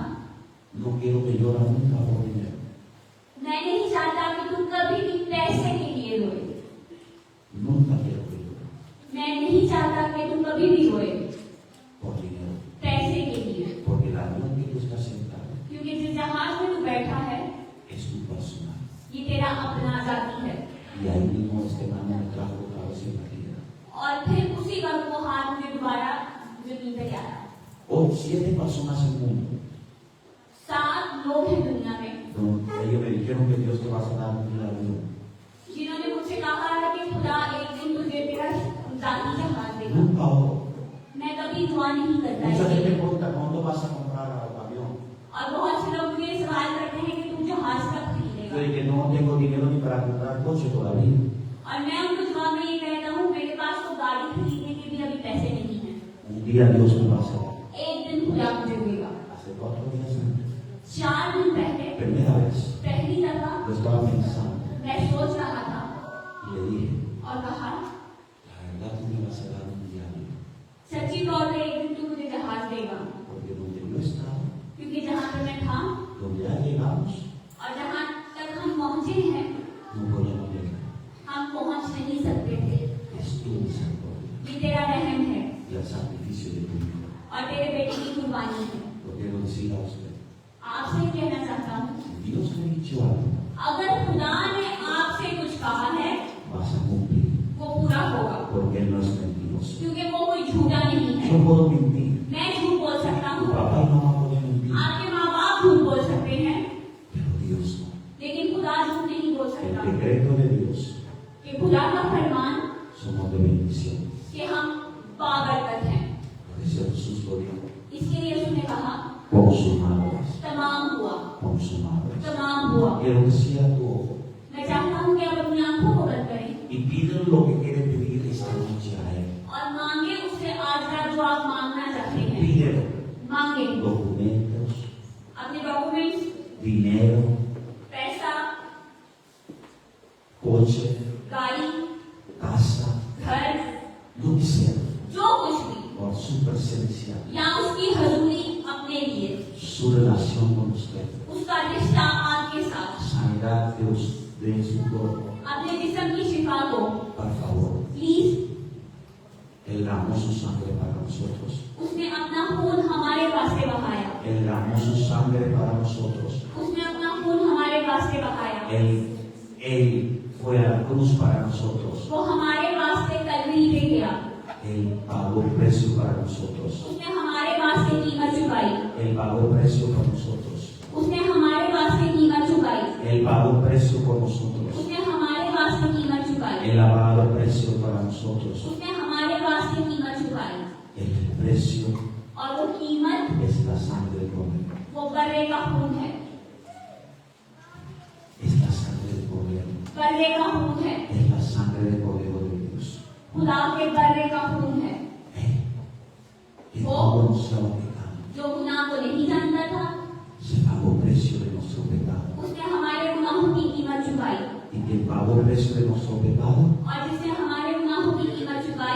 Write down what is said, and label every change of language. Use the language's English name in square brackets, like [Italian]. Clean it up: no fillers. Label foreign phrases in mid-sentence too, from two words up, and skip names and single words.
[Spanish] no quiero que llores nunca por dinero. [Hindi] मैं नहीं चाहता कि तुम कभी भी पैसे के लिए रोए। [Spanish] Nunca quiero que llores [Hindi] मैं नहीं चाहता कि तुम कभी भी रोए [Spanish] por dinero. [Hindi] पैसे के लिए, [Spanish] Porque el avión que tú estás sentado [Hindi] क्योंकि जिस जहाज में तू बैठा है [Spanish] es tu personal. [Hindi] ये तेरा अपना जाति है। [Spanish] Y ahí mismo este hermano me trajo otra vez en la tierra. [Hindi] और फिर उसी वक्त वो हाथ में दोबारा जमीन पे आया। [Spanish] Hoy 7 personas en el mundo. [Hindi] 7 लोग हैं दुनिया में [Spanish] Ellos me dijeron que Dios te va a dar un avión. [Hindi] जिन्होंने मुझसे कहा है कि खुदा एक दिन तुझे तेरा जाति जहाज देगा। [Spanish] Nunca oro. [Hindi] मैं कभी दुआ नहीं करता [Spanish] Mucha gente [Hindi] है। [Spanish] pregunta cuándo vas a comprar el avión. [Hindi] और बहुत से लोग मुझे सवाल करते हैं कि तू जहाज कब [Spanish] Yo [Hindi] खरीदेगा। [Spanish] dije, no tengo dinero ni para comprar coche todavía. [Hindi] और मैं उनको जवाब में ये कहता हूँ मेरे पास तो गाड़ी खरीदने के भी अभी पैसे नहीं है। [Spanish] Un día Dios me va a hacer. [Hindi] एक दिन खुदा मुझे देगा। [Spanish] Hace 4 días antes. [Hindi] 4 दिन पहले [Spanish] Primera vez. [Hindi] पहली दफा [Spanish] Lo estaba pensando. [Hindi] मैं सोच रहा था [Spanish] Y le dije, [Hindi] और कहा [Spanish] la verdad tú me vas a dar un diario. [Hindi] सच्ची तौर पे एक दिन तू मुझे जहाज देगा, [Spanish] Porque donde yo estaba, [Hindi] क्योंकि जहाँ पर मैं था [Spanish] donde ya llegamos, [Hindi] और जहाँ तक हम पहुँचे हैं [Spanish] no podíamos llegar. [Hindi] हम पहुँच नहीं सकते थे। [Spanish] Es tu misericordia [Hindi] ये तेरा रहम है [Spanish] y el sacrificio de tu hijo. [Hindi] और तेरे बेटे की कुर्बानी है। [Spanish] Lo quiero decir a usted. [Hindi] आपसे कहना चाहता हूँ, [Spanish] Dios me ha dicho algo, [Hindi] अगर खुदा ने आपसे कुछ कहा है [Spanish] vas a cumplir. [Hindi] वो पूरा होगा, [Spanish] Porque Él no es mentiroso. [Hindi] क्योंकि वो कोई झूठा नहीं है। [Spanish] Yo puedo mentir. [Hindi] मैं झूठ बोल सकता [Spanish] Tu [Hindi] हूँ, [Spanish] papá y mamá pueden mentir. [Hindi] आपके माँ बाप झूठ बोल सकते हैं, [Spanish] Pero Dios no. [Hindi] लेकिन खुदा झूठ नहीं बोल [Spanish] El [Hindi] सकता। [Spanish] decreto de Dios [Hindi] कि खुदा का फरमान [Spanish] somos de bendición. [Hindi] कि हम बाबरकत हैं। [Spanish] Por eso Jesús lo dijo. [Hindi] इसके लिए उसने कहा [Spanish] Consumados. [Hindi] तमाम हुआ, [Spanish] Consumados. [Hindi] तमाम हुआ। [Spanish] Quiero que cierre tu ojo [Hindi] मैं चाहता हूँ कि आप अपनी आंखों को बंद करें [Spanish] y pídele lo que quiere pedir esta noche a Él. [Hindi] और मांगे उससे आज रात जो आप मांगना चाहते हैं। [Spanish] Pídele [Hindi] मांगे [Spanish] documentos, [Hindi] अपने डॉक्यूमेंट्स, [Spanish] dinero, [Hindi] पैसा, [Spanish] coche, [Hindi] गाड़ी, [Spanish] casa, [Hindi] घर, [Spanish] lo que sea, [Hindi] जो कुछ भी, [Spanish] por su presencia, [Hindi] या उसकी हजूरी अपने लिए, [Spanish] su relación con usted, [Hindi] उसका रिश्ता आपके साथ, [Spanish] sanidad de su cuerpo. [Hindi] अपने जिस्म की शिफा को [Spanish] Por favor, [Hindi] प्लीज। [Spanish] Él derramó su sangre para nosotros. [Hindi] उसने अपना खून हमारे वास्ते बहाया, [Spanish] Él derramó su sangre para nosotros. [Hindi] उसने अपना खून हमारे वास्ते बहाया। [Spanish] Él fue a la cruz para nosotros. [Hindi] वो हमारे वास्ते कलवरी पे गया, [Spanish] Él pagó precio para nosotros. [Hindi] उसने हमारे वास्ते कीमत चुकाई, [Spanish] Él pagó precio por nosotros. [Hindi] उसने हमारे वास्ते कीमत चुकाई, [Spanish] Él pagó precio por nosotros. [Hindi] उसने हमारे वास्ते कीमत चुकाई, [Spanish] Él ha pagado precio para nosotros. [Hindi] उसने हमारे वास्ते कीमत चुकाई। [Spanish] El precio [Hindi] और वो कीमत [Spanish] es la sangre del Cordero. [Hindi] वो बर्रे का खून है, [Spanish] Es la sangre del Cordero. [Hindi] बर्रे का खून है, [Spanish] Es la sangre del Cordero de Dios. [Hindi] खुदा के बर्रे का खून है, [Spanish] Que no conocía pecado. [Hindi] जो गुनाह को नहीं जानता था, [Spanish] Se pagó precio de nuestro pecado. [Hindi] उसने हमारे गुनाहों की कीमत चुकाई। [Spanish] Y quien pagó el precio de nuestro pecado, [Hindi] और जिसने हमारे गुनाहों की कीमत चुकाई,